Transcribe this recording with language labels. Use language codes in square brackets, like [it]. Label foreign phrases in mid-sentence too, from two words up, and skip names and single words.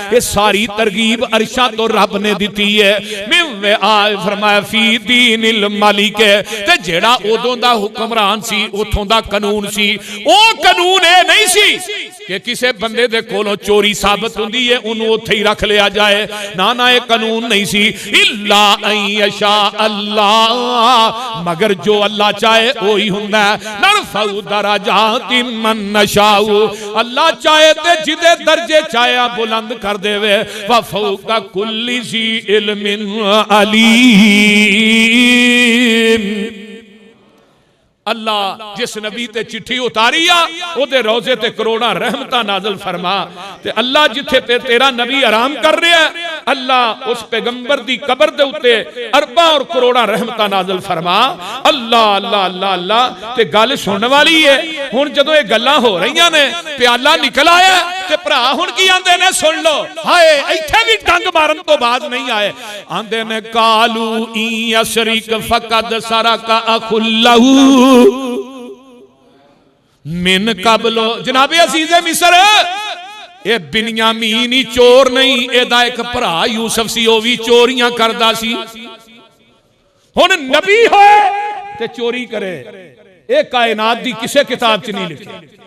[pa] ایہ ساری ترغیب عرشاں توں رب نے دتی ہے۔ میں آئے فرمایا [ar] في دين الملك, [pa] تے جیہڑا اودوں دا حکمران سی اوتھوں دا قانون سی او قانون ایہ نہیں سی کہ کسے بندے دے کولوں چوری ثابت ہوندی ہے اونہاں نے اوتھے ہی رکھ لیا جائے. نہ نہ ایہ قانون نہیں سی. [ar] إلا أن يشاء الله, [pa] مگر جو اللہ چاہے اوہی ہوندا ہے. [ar] نرفع درجات من نشاء, [pa] اللہ چاہے تے جیہدے درجے چاہے بلند کر دیوے. [ar] وفوق كل ذي علم عليم. [pa] اللہ جس نبی تے چٹھی اتاری آ اوہدے روضے تے کروڑاں رحمتاں نازل فرما. تے اللہ جتھے تیرا نبی آرام کر رہیا ہے اللہ اس پیغمبر دی قبر دے اتے اربا تے کروڑاں رحمتاں نازل فرما. اللہ اللہ اللہ اللہ. تے گل سنن والی ہے. ہن جدوں ایہ گلاں ہو رہیاں نے پیالہ نکل آیا تے بھرا ہن کی آندے نے سن لو. ہائے ایتھے وی ڈنگ مارن توں باز نہیں آئے. آندے نے [ar] قالوا إن يسرق فقد سرق أخ له من قبل. [pa] جناب عزیز مصر ایہ بنیامین ہی چور نہیں، ایہدا اک بھرا یوسف سی، او وی چوریاں کردا سی. ہن نبی ہووے تے چوری کرے، ایہ کائنات دی کسے کتاب چ نہیں لکھیا.